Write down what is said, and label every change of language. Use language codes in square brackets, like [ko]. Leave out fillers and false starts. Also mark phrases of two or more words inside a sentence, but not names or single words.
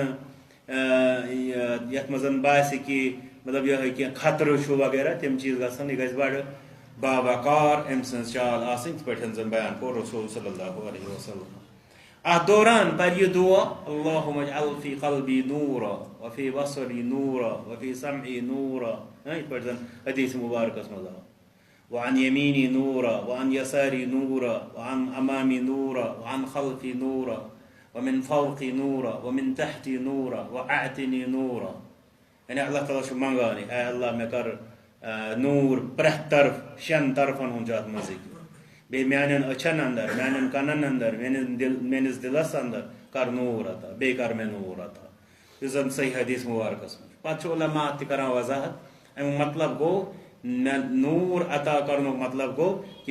[ks] نہٕ یتھ منٛز باسہِ کہِ مطلب یِہوے کینٛہہ خطرٕ چھُ وغیرہ تِم چیٖز گژھن یہِ گژھِ بڑٕ باوقار أمۍ سٕنٛز چال آسٕنۍ یِتھ پٲٹھۍ زن بیان کوٚر رسول [ar] صلی اللہ علیہ وسلم [ks] اتھ دوران پرِ یہِ دُعا [ar] اللہم اجعل فی قلبی نورا وفی بصری نورا وفی سمعی نورا [ks] یِتھ پٲٹھۍ زن حدیث مبارکس منٛز آو [ar] وعن یمیٖنی نورا وعن یساری نورا وعن امامی نورا وعن خلفی نورا ومن فوقی نورا ومن تحتی نورا واعتنی نورا [ks] یعنی اللہ تعالیٰ چھُ منگان اے اللہ مےٚ کر نوٗر پرٛٮ۪تھ طرف شٮ۪ن طرفن ہُنٛد چھُ اتھ منٛز ذِکر بیٚیہِ میانٮ۪ن أچھن انٛدر میانٮ۪ن کَنن انٛدر میٲنِس دِلس انٛدر کر نوٗر عطا بیٚیہِ کر مےٚ نوٗر عطا یُس زن صحیح حدیث مبارکس منٛز پتہٕ چھُ علماء تہِ کران وضاحت امیُک مطلب گوٚو مےٚ نوٗر عطا کرنُک مطلب گوٚو کہِ